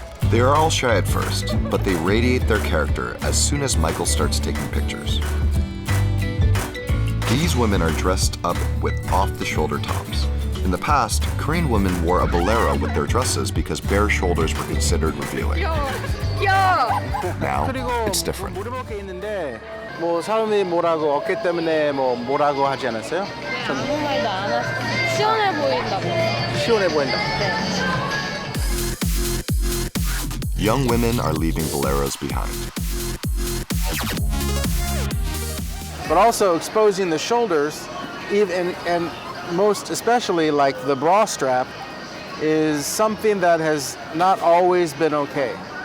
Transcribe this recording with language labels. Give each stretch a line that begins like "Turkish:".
English: They are all shy at first, but they radiate their character as soon as Michael starts taking pictures. These women are dressed up with off-the-shoulder tops. In the past, Korean women wore a bolero with their dresses because bare shoulders were considered revealing. Now, it's different.
Korean: 물어볼 게 있는데 뭐 사람이 뭐라고 어깨 때문에 뭐라고 하지 않았어요? 아무 말도 안 하시고 시원해 보인다고. 시원해 보인다.
English: Young women are leaving boleros behind. But also exposing the shoulders, even and most especially like the bra strap, is something that has not always been okay.